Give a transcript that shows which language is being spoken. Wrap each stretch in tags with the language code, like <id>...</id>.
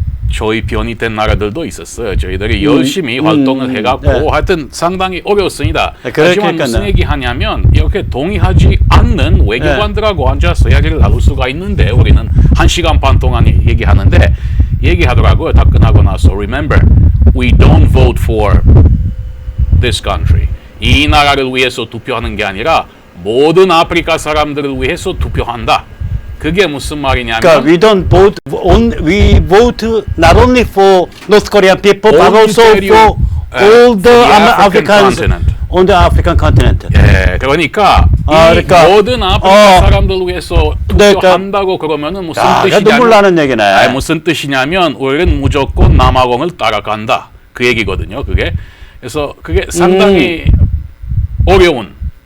<ko>저희 변이 된 나라들도 있었어요. 저희들이 열심히 활동을 해갖고 하여튼 상당히 어려웠습니다. 하지만 무슨 얘기하냐면 이렇게 동의하지 않는 외교관들하고 앉아서 이야기를 나눌 수가 있는데 우리는 1시간 반 동안 얘기하는데 얘기하더라고요. 다 끝나고 나서</ko> <en>Remember, we don't vote for this country.</en> <ko>이 나라를 위해서 투표하는 게 아니라 모든 아프리카 사람들을 위해서 투표한다. 그게 무슨 말이냐면 그러니까</ko> <en>we don't vote, we vote not only for North Korean people but also for all the Africans on the African continent.</en> <ko>그러니까 모든 아프리카 사람들 위해서 투표한다고 그러면은 무슨 뜻이냐면 눈물 나는 얘기네. 무슨 뜻이냐면 우리는 무조건 남아공을 따라간다. 그 얘기거든요. 그게 그래서 그게 상당히 어려운.</ko>